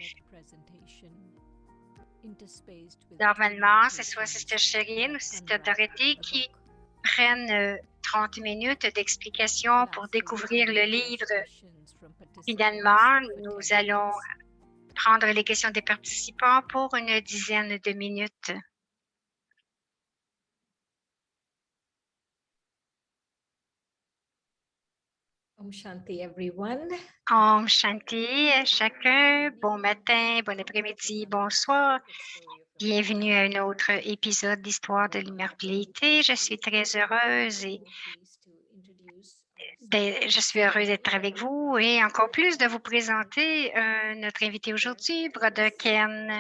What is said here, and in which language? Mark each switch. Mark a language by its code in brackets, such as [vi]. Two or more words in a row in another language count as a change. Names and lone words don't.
[fr] Normalement, c'est soit Sister Shirin ou Sister Dorothy qui prennent 30 minutes d'explication pour découvrir le livre. Finalement, nous allons prendre les questions des participants pour une dizaine de minutes. [sa] Om Shanti, [en] everyone. [sa] Om Shanti [fr] à chacun. Bon matin, bon après-midi, bonsoir. Bienvenue à un autre épisode d'Histoire de l'immortalité. Je suis très heureuse d'être avec vous et encore plus de vous présenter notre invité aujourd'hui, Brother Ken.